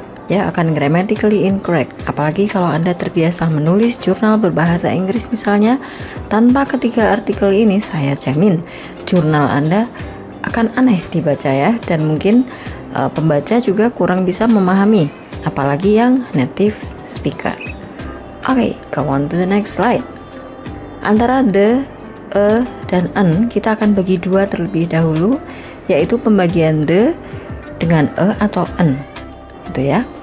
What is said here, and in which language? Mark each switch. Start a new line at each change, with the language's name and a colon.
Indonesian: Ya, akan
English: grammatically incorrect.
Indonesian: Apalagi kalau Anda terbiasa menulis jurnal berbahasa Inggris misalnya, tanpa ketiga artikel ini saya jamin jurnal Anda akan aneh dibaca ya, dan mungkin pembaca juga kurang bisa memahami, apalagi yang native speaker.
English: Oke, go on to the next slide.
Indonesian: Antara the, a, dan an kita akan bagi 2 terlebih dahulu, yaitu pembagian the dengan a atau an, gitu ya.